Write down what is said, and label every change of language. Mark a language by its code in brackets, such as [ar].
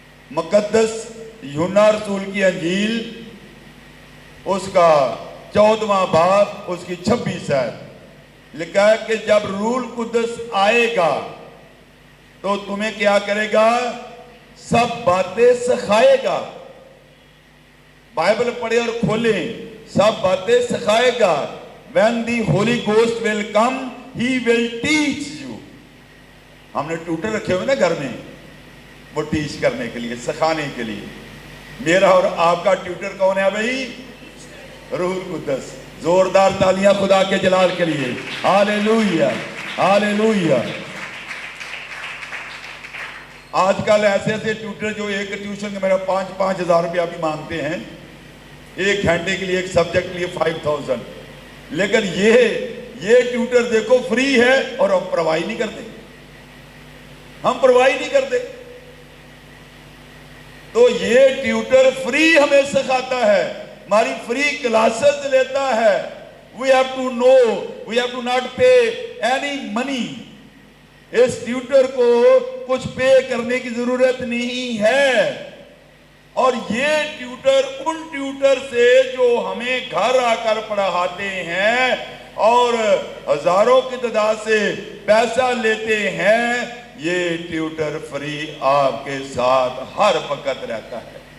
[ur] مقدس یوحنا رسول کی انجیل اس کا 14واں باب اس کی 26 ہے. لکھا ہے کہ جب روح القدس آئے گا تو تمہیں کیا کرے گا؟ سب باتیں سکھائے گا. بائبل پڑھے اور کھولیں. سب باتیں سکھائے گا. [en] When the Holy Ghost will come, He will teach you. [ur] ہم نے ٹیوٹر رکھے ہوئے نا گھر میں, وہ ٹیچ کرنے کے لیے, سکھانے کے لیے. میرا اور آپ کا ٹیوٹر کون ہے بھائی؟ روح القدس. زوردار تالیاں خدا کے جلال کے لیے. ہالےلویا, ہالےلویا. آج کل ایسے ایسے ٹیوٹر جو ایک ٹیوشن کا میرا 5,000 روپیہ بھی مانگتے ہیں, 1 گھنٹے کے لیے, ایک سبجیکٹ کے لیے 5,000. لیکن یہ ٹیوٹر دیکھو فری ہے اور ہم پرواہی نہیں کرتے. ہم پرواہی نہیں کرتے. تو یہ ٹیوٹر فری ہمیں سکھاتا ہے, ہماری فری کلاسز لیتا ہے. [en] We have to know, we have to not pay any money. [ur] اس Twitter کو کچھ پے کرنے کی ضرورت نہیں ہے. اور یہ ٹیوٹر ان ٹیوٹر سے جو ہمیں گھر آ کر پڑھاتے ہیں اور ہزاروں کی تعداد سے پیسہ لیتے ہیں, یہ ٹیوٹر فری آپ کے ساتھ ہر وقت رہتا ہے.